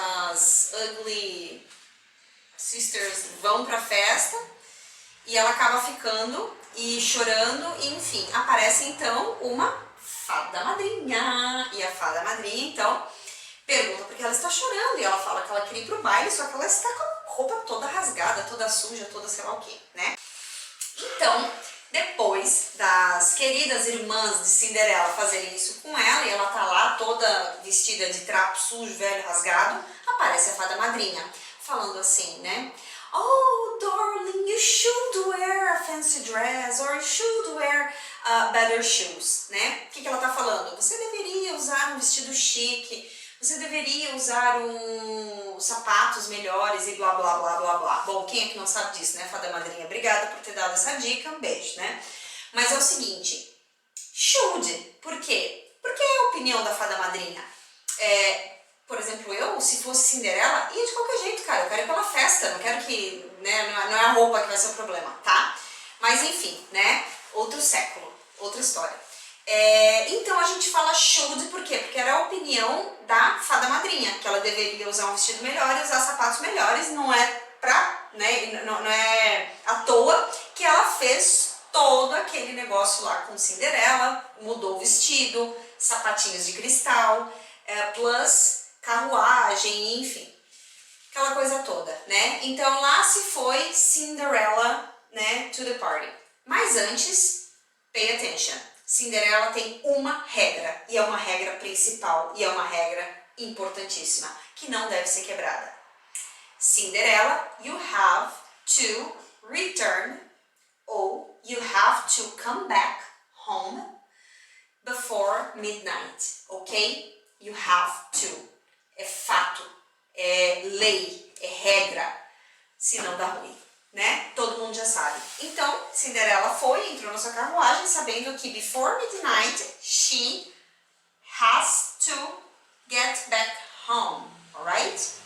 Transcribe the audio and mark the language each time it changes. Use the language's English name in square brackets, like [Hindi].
[Portuguese] as [English] ugly sisters [Portuguese] vão pra festa, e ela acaba ficando e chorando, e enfim, aparece então uma fada madrinha, e a fada madrinha então pergunta porque ela está chorando, e ela fala que ela queria ir pro baile, só que ela está com a roupa toda rasgada, toda suja, toda sei lá o que, né? Então, depois das queridas irmãs de Cinderela fazerem isso com ela, e ela tá lá toda vestida de trapo sujo, velho, rasgado, aparece a fada madrinha, falando assim, né? [English] Oh, darling, you should wear a fancy dress, or you should wear better shoes, né? [Portuguese] O que ela tá falando? Você deveria usar um vestido chique, você deveria usar sapatos melhores e blá, blá, blá, blá, blá. Bom, quem é que não sabe disso, né, fada madrinha? Obrigada por ter dado essa dica, um beijo, né? Mas é o seguinte, should, por quê? Porque é a opinião da fada madrinha. Por exemplo, eu, se fosse Cinderela, ia de qualquer jeito, cara. Eu quero ir pela festa, não quero que, né, não é a roupa que vai ser o problema, tá? Mas enfim, né, outro século, outra história. Então a gente fala should, por quê? Porque era a opinião da fada madrinha, que ela deveria usar um vestido melhor e usar sapatos melhores, não é não é à toa que ela fez todo aquele negócio lá com Cinderela, mudou o vestido, sapatinhos de cristal, plus carruagem, enfim, aquela coisa toda, né? Então lá se foi Cinderella, né, [English] to the party. [Portuguese] Mas antes, [English] pay attention. [Portuguese] Cinderela tem uma regra, e é uma regra principal, e é uma regra importantíssima, que não deve ser quebrada. [English] Cinderella, you have to return, ou you have to come back home before midnight, ok? You have to. [Portuguese] É fato, é lei, é regra, senão dá ruim, né? Todo mundo já sabe. Então, Cinderela foi, entrou na sua carruagem, sabendo que [English] before midnight, she has to get back home, alright?